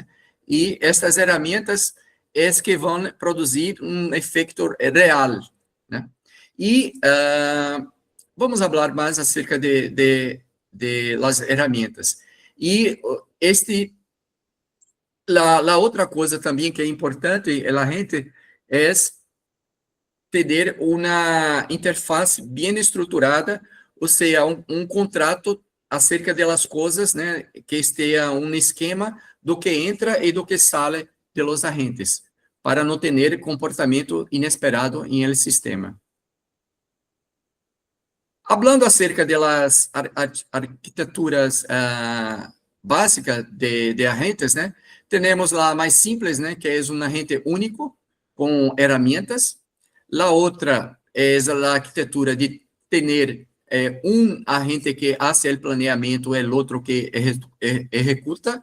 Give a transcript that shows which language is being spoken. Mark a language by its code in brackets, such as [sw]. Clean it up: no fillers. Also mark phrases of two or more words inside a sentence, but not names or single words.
[pt] E estas ferramentas é que vão produzir um efeito real, né? E vamos falar mais acerca [es] de las ferramentas. [pt] E [es] La otra cosa también que es importante en la gente es tener una interfaz bien estruturada, [pt] ou seja, um contrato acerca das coisas, né, que esteja um esquema do que entra e do que sai [es] de los agentes, [pt] para não ter comportamento inesperado em [es] el sistema. Hablando acerca [pt] das arquiteturas básicas de agentes, né, temos a mais simples, né, que é um agente único com ferramentas. La outra é a arquitetura de ter um agente que faz o planeamento e o outro que executa.